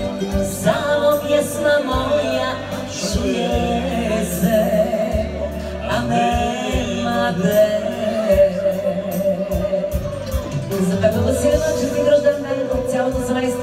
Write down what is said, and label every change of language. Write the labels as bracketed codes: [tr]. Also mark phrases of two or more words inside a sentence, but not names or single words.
[hr] Samo pjesma moja čuje se, a nema te. [bg] За Пепе Василева, честит рожден ден от цялото семейство.